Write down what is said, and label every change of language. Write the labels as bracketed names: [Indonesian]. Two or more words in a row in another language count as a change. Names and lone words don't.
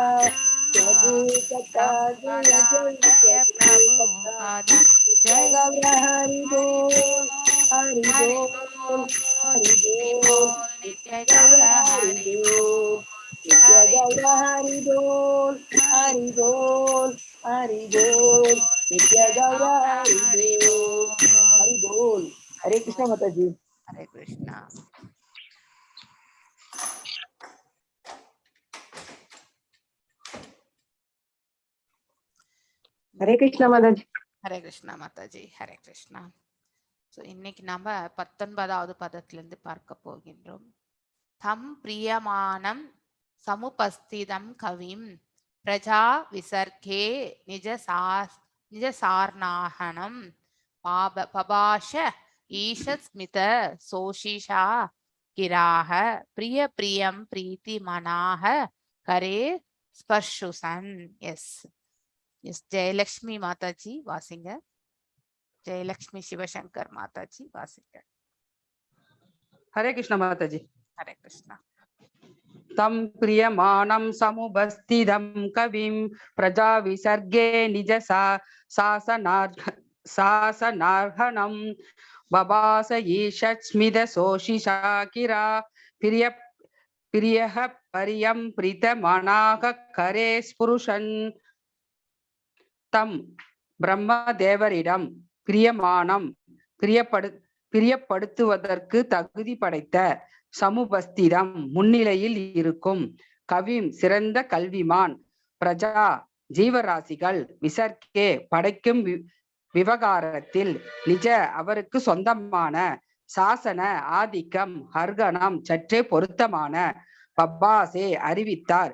[Bangla] প্রভুপাদ, জয় জয় প্রভুপাদ, জয় গৌর হরি বোল, হরি বোল, হরি বোল, নিত্য গৌর হরি বোল, নিত্য গৌর হরি বোল, হরি বোল, হরি বোল, নিত্য গৌর হরি বোল, হরি বোল. [Sanskrit] हरे कृष्ण माताजी. हरे कृष्ण. हरे कृष्ण माताजी. हरे कृष्ण माताजी। हरे कृष्ण. [Tamil] ஸோ இன்னைக்கு நாம 19வது பதத்திலிருந்து பார்க்க போகின்றோம். [Sanskrit] तं प्रियमाणं समुपस्थितं कविं प्रजा विसर्गे निज शासनार्हणं बभाष ईषत् स्मित शोचिषा गिरा प्रिय प्रियं प्रीति मनाः करे स्पृशन्. [Tamil] எஸ் எஸ் ஜெயலக்ஷ்மி மாதாஜி வாசிங்க. ஜெயலக்ஷ்மி சிவசங்கர் மாதாஜி வாசிங்க. [Sanskrit] हरे कृष्ण माताजी. हरे कृष्ण. तम प्रियमाणं समुपस्थितं कविं प्रजा विसर्गे निज शासनार्हणं बबास ईषत्स्मित सोषिषा किरा प्रियः परियं प्रीतमनाः करे स्पुरुषन्. [Tamil] தம் பிரம்மதேவரிடம் பிரியமானம் பிரியப்படுத்துவதற்கு தகுதி படைத்த சமுபஸ்திதம் முன்னிலையில் இருக்கும் கவிம் சிறந்த கல்விமான் பிரஜா ஜீவராசிகள் விசர்க்கே படைக்கும் விவகாரத்தில் நிஜ அவருக்கு சொந்தமான சாசன ஆதிக்கம் ஹர்கணம் சற்றே பொருத்தமான பப்பாசே அறிவித்தார்.